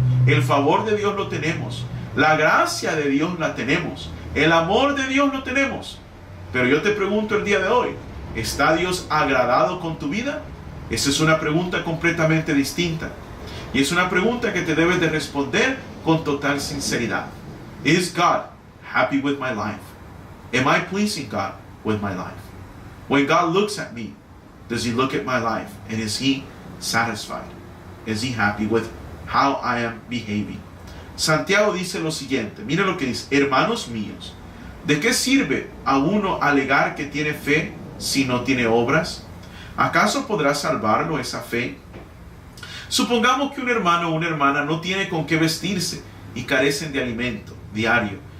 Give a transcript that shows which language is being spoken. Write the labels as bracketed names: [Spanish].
[Spanish] El favor de Dios lo tenemos. La gracia de Dios la tenemos. El amor de Dios lo tenemos. Pero yo te pregunto el día de hoy, ¿está Dios agradado con tu vida? Esa es una pregunta completamente distinta. Y es una pregunta que te debes de responder con total sinceridad. [English] Is God happy with my life? Am I pleasing God with my life? When God looks at me, does He look at my life? And is He satisfied? Is He happy with how I am behaving? [Spanish] Santiago dice lo siguiente. Mira lo que dice: hermanos míos, ¿de qué sirve a uno alegar que tiene fe si no tiene obras? ¿Acaso podrá salvarlo esa fe? Supongamos que un hermano o una hermana no tiene con qué vestirse y carecen de alimento. diario.